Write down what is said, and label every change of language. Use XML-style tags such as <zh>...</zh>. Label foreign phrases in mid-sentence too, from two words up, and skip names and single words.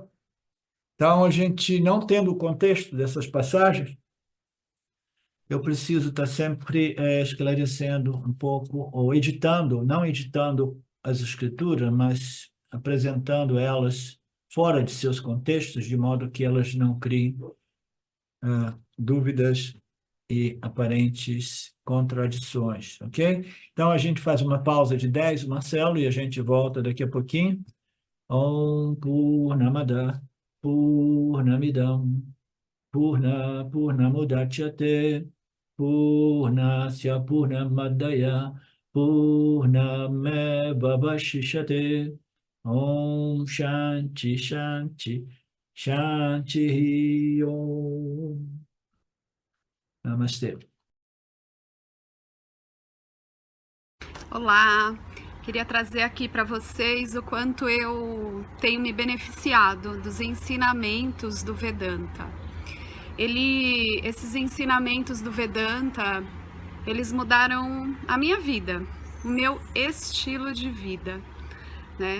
<pt>Então, a gente, não tendo o contexto dessas passagens, eu preciso estar sempre esclarecendo um pouco, ou editando, não editando as escrituras, mas apresentando elas fora de seus contextos, de modo que elas não criem dúvidas e aparentes contradições, ok? Então, a gente faz uma pausa de 10, Marcelo, e a gente volta daqui a pouquinho.</pt> <sa>ॐ पूर्णमदः पूर्णमिदं पूर्णमुदच्यते पूर्णस्य पूर्णमादाय पूर्णमेवावशिष्यते ॐ शान्तिः शान्तिः शान्तिः ॐ नमस्ते.</sa> <pt>Olá, queria trazer aqui para vocês o quanto eu tenho me beneficiado dos ensinamentos do Vedanta. Esses ensinamentos do Vedanta, eles mudaram a minha vida, o meu estilo de vida, né?</pt>